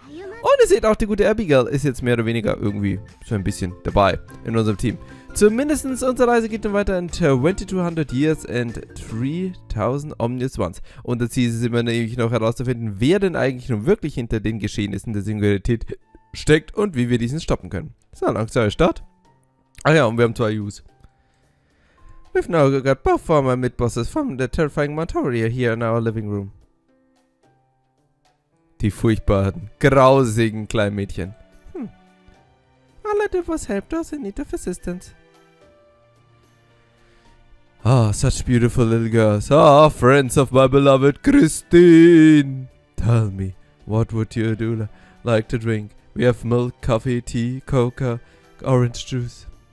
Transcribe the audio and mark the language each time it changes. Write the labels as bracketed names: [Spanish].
[German] Und ihr seht auch, die gute Abigail ist jetzt mehr oder weniger irgendwie so ein bisschen dabei in unserem Team. Zumindest unsere Reise geht dann weiter in 2200 Years and 3000 Omnious Ones. Und das Ziel ist immer nämlich noch herauszufinden, wer denn eigentlich nun wirklich hinter den Geschehnissen der Singularität steckt und wie wir diesen stoppen können. So, langsam Start. Ach ja, und wir haben 2 Use. [English] We've now got both former mid-bosses from the terrifying Montoria here in our living room. [German] Die furchtbaren, grausigen kleinen Mädchen. [English] All I did was help those in need of assistance. Ah, such beautiful little girls. Ah, friends of my beloved Christine. Tell me, what would you do like to drink? We have milk, coffee, tea, coca, orange juice.